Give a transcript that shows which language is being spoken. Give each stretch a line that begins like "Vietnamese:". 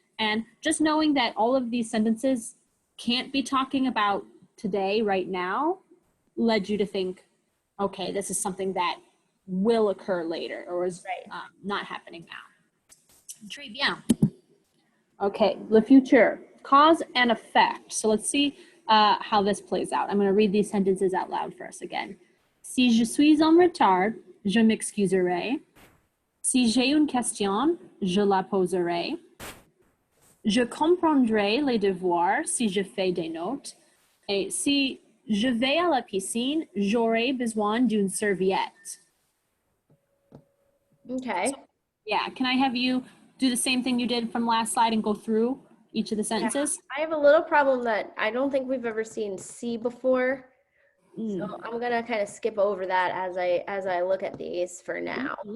English: And just knowing that all of these sentences can't be talking about today, right now, led you to think, okay, this is something that will occur later or is not happening now.
French: Très bien.
English: Okay,
French: le futur,
English: cause and effect. So let's see how this plays out. I'm going to read these sentences out loud for us again.
French: Si je suis en retard, je m'excuserai. Si j'ai une question, je la poserai. Je comprendrai les devoirs si je fais des notes. Et si je vais à la piscine, j'aurai besoin d'une serviette.
English: Okay. So, yeah, can I have you do the same thing you did from last slide and go through each of the sentences? Yeah, I have a little problem that I don't think we've ever seen C before. So I'm gonna kind of skip over that as I look at these for now.